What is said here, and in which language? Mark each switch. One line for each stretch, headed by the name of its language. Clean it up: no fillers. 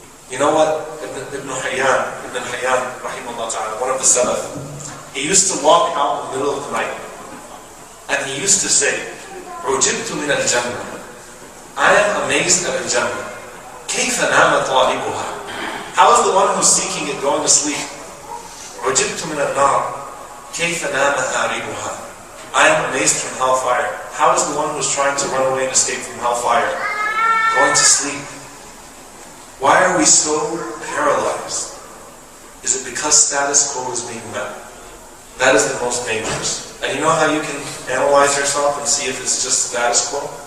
English: You know what? Ibn Hayyan, rahimahullah ta'ala, one of the Salaf, he used to walk out in the middle of the night, and he used to say,
Arabic: عُجِبْتُ مِنَ الْجَنَّةِ,
English: I am amazed at al-Jannah.
Arabic: كَيْفَ نَامَ طَالِبُهَا,
English: how is the one who's seeking it going to sleep?
Arabic: عُجِبْتُ مِنَ النَّارِ كَيْفَ نَامَ هَارِبُهَا,
English: I am amazed from hellfire. How is the one who's trying to run away and escape from hellfire going to sleep? Why are we so paralyzed? Is it because status quo is being met? That is the most dangerous. And you know how you can analyze yourself and see if it's just status quo?